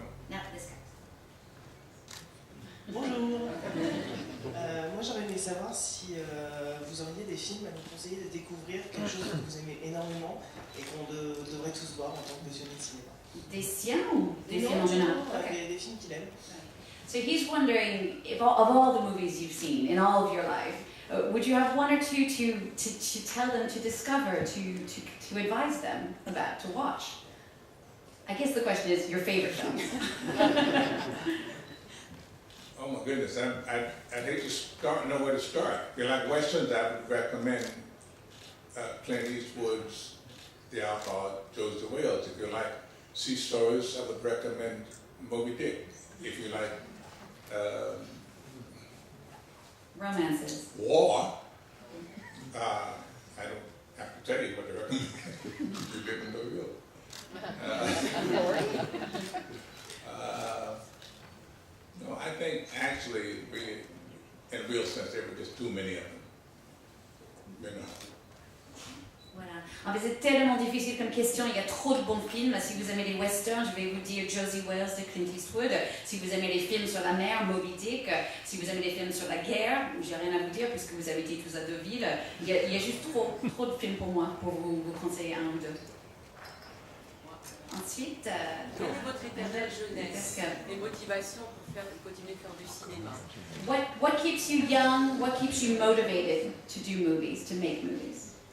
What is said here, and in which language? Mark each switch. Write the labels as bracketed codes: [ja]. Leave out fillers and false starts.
[fr] Non, [en] this guy. [fr] Bonjour. Moi j'aurais aimé savoir si vous auriez des films à nous conseiller de découvrir, quelque chose que vous aimez énormément et qu'on devrait tous voir en tant que passionnés de cinéma. Des siens ou des films en général? Des films qu'il aime. [en] So he's wondering, if of all the movies you've seen in all of your life, would you have one or two to tell them to discover, to advise them about, to watch? I guess the question is your favorite films. Oh my goodness, I'd hate to know where to start. If you like Westerns, I would recommend Clint Eastwood's The Outlaw, Josie Wales. If you like sea stories, I would recommend Moby Dick. If you like romances, war, I don't have to tell you what to recommend. You live in New York. No, I think actually, really, in a real sense, there were just too many of them. You know. [fr] Voilà. En fait, c'est tellement difficile comme question, il y a trop de bons films. Si vous aimez les westerns, je vais vous dire Josie Wales de Clint Eastwood. Si vous aimez les films sur la mer, Moby Dick. Si vous aimez les films sur la guerre, j'ai rien à vous dire puisque vous habitez tous à Deauville. Il y a juste trop de films pour moi, pour vous conseiller un ou deux. Ensuite, quelle est votre éternelle jeunesse, les motivations pour continuer de faire du cinéma? [en] What keeps you young? What keeps you motivated to do movies, to make movies?